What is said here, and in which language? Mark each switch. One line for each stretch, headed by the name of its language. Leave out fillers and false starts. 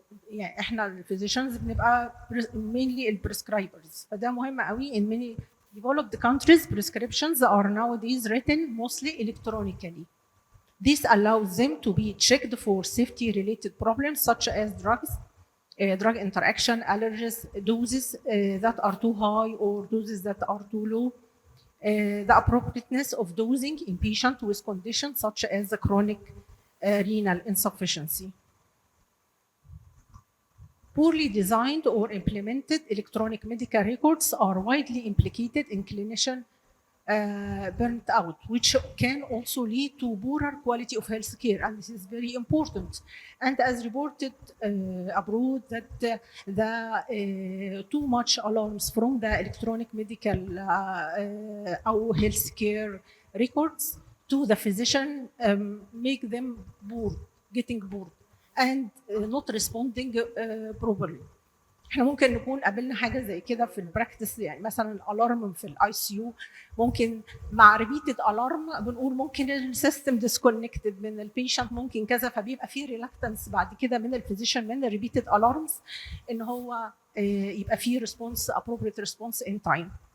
Arabic: يعني احنا الفيزيشنز بنبقى mainly البريسكرايبرز، فده مهم قوي.
English: in many developed countries prescriptions are nowadays written mostly electronically. This allows them to be checked for safety related problems such as drug interaction, allergies, doses that are too high or doses that are too low, the appropriateness of dosing in patients with conditions such as chronic renal insufficiency. Poorly designed or implemented electronic medical records are widely implicated in clinician burnt out, which can also lead to poorer quality of health care, and this is very important. And as reported abroad, that the too much alarms from the electronic medical or health care records to the physician make them bored, getting bored and not responding properly.
Arabic: احنا ممكن نكون قابلنا حاجه زي كده في البراكتس، يعني مثلا الالارم في الاي سي يو ممكن مع ريبيتد الارم بنقول ممكن السيستم ديسكونكتد من البيشنت، ممكن كذا، فبيبقى في ريلاكتنس بعد كده من الفيزيشن من الريبيتد الارمز ان هو يبقى في ريسبونس
English: appropriate response in time.